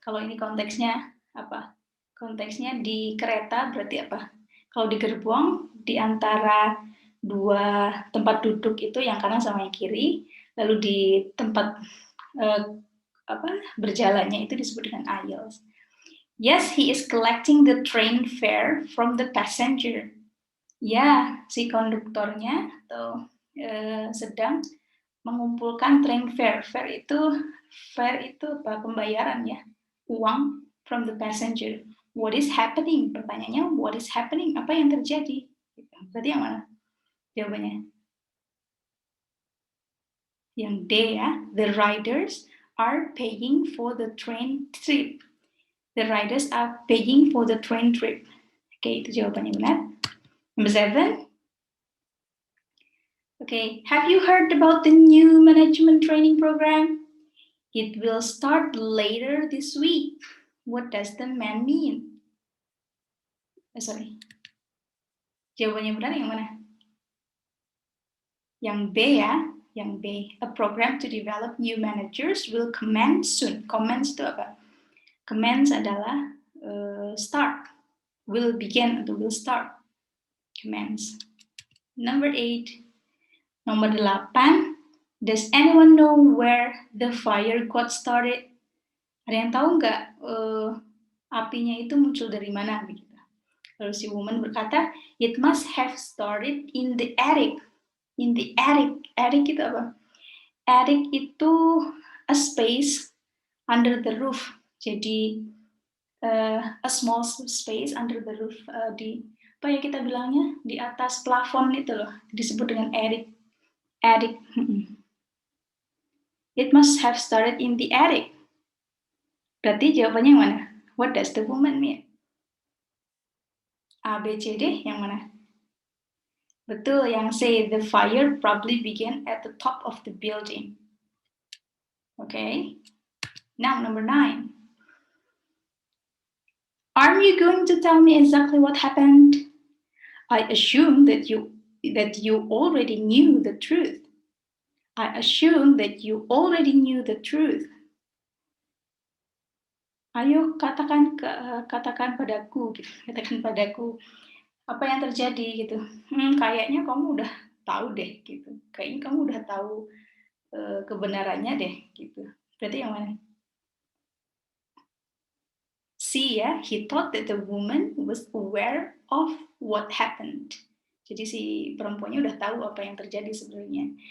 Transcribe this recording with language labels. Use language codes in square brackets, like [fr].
[id] Kalau ini konteksnya apa? Konteksnya di kereta berarti apa? Kalau di gerbong, di antara 2 tempat duduk itu yang kanan sama yang kiri, lalu di tempat berjalannya itu disebut dengan aisles. [en] Yes, he is collecting the train fare from the passenger. [id] Ya, si konduktornya atau sedang mengumpulkan train fare. Fare itu apa? Pembayaran ya, uang [en] from the passenger. What is happening? [id] Pertanyaannya, [en] what is happening? [id] Apa yang terjadi? Berarti yang mana jawabannya? Yang D ya. [en] The riders are paying for the train trip. The riders are paying for the train trip. [id] Oke, itu jawabannya benar. [en] Number 7. Okay, have you heard about the new management training program? It will start later this week. What does the man mean? Sorry. [id] Jawabannya benar yang mana? Yang B ya, yang B. [en] A program to develop new managers will commence soon. [id] Commence itu apa? Commence adalah start. [en] Will begin [id] atau [en] will start. Commence. Number 8. [id] Nomor 8. [en] Does anyone know where the fire got started? [id] Ada yang tahu nggak apinya itu muncul dari mana? Begitu. Lalu si [en] woman [id] berkata, [en] it must have started in the attic. In the attic. [id] Attic itu apa? Attic itu [en] a space under the roof. [id] Jadi [en] a small space under the roof, [id] di apa ya kita bilangnya, di atas plafon itu loh, disebut dengan attic. Attic. [en] It must have started in the attic. [id] Berarti jawabannya yang mana? [en] What does the woman mean? A, B, C, D, [id] yang mana? Betul, yang C, [en] the fire probably began at the top of the building. Okay. Now, number 9. Aren't you going to tell me exactly what happened? I assume that you already knew the truth. I assume that you already knew the truth. [id] Ayo katakan padaku, gitu. Katakan padaku apa yang terjadi gitu. Kayaknya kamu udah tahu deh gitu. Kayaknya kamu udah tahu kebenarannya deh gitu. Berarti yang mana? [en] C [id] ya, [en] he thought that the woman was aware of what happened. [id] Jadi si perempuannya udah tahu apa yang terjadi sebenarnya.